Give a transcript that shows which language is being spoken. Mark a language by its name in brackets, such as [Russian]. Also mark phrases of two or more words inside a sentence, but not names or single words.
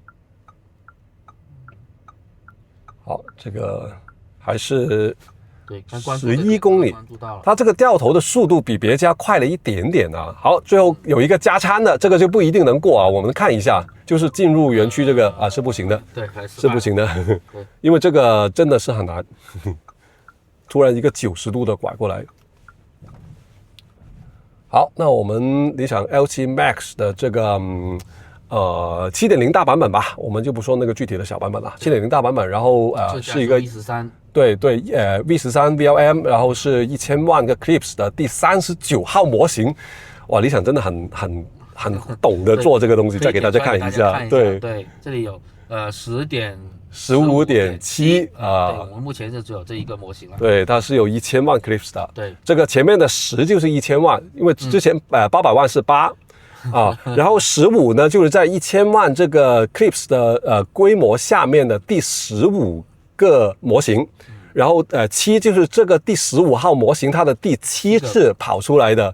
[Chinese] 好，這個還是11公里，它這個掉頭的速度比別家快了一點點啊。好，最後有一個加餐的，這個就不一定能過啊。我們看一下，就是進入園區這個是不行的，對，是不行的，因為這個真的是很難。突然一個90度的拐過來。好，那我們理想 L7 Max 的這個7.0 大版本吧，我們就不說那個具體的小版本了。7.0 大版本，然後是一個 V13，對V13 VLM， 然後是1000萬個 Clips 的第39號模型。哇，理想真的很懂得做這個東西，再給大家看一下。對，這裡有 15.7 我們目前是只有這一個模型了。對，它是有1000萬 Clips 的。對，這個前面的10就是1000萬，因為之前800萬是8然後15呢就是在1000萬這個 Clips 的規模下面的第15個模型，然後7就是這個第15號模型它的第7次跑出來的，